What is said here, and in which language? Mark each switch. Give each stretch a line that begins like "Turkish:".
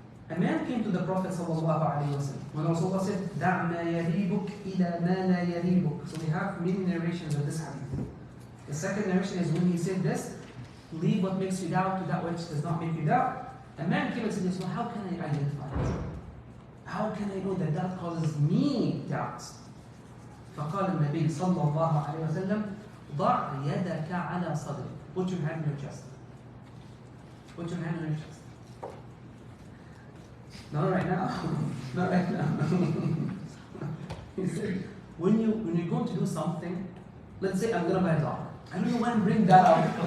English: A man came to the Prophet ﷺ when Rasulullah said,
Arabic: دَعْ مَا يَرِيبُكْ إِلَى مَا لَا يَرِيبُكْ.
English: So we have many narrations of this hadith. The second narration is when he said this, leave what makes you doubt to that which does not make you doubt. A man came and said, well, how can I identify it? How can I know that that causes me doubts?
Arabic: فقال النبي صلى الله عليه وسلم ضع يدك على صدرك.
English: Put your hand on your chest. Put your hand on your chest. Not right now. Not right now. He said, when you're going to do something, let's say I'm going to buy a dog. I don't know why I'm bringing that up.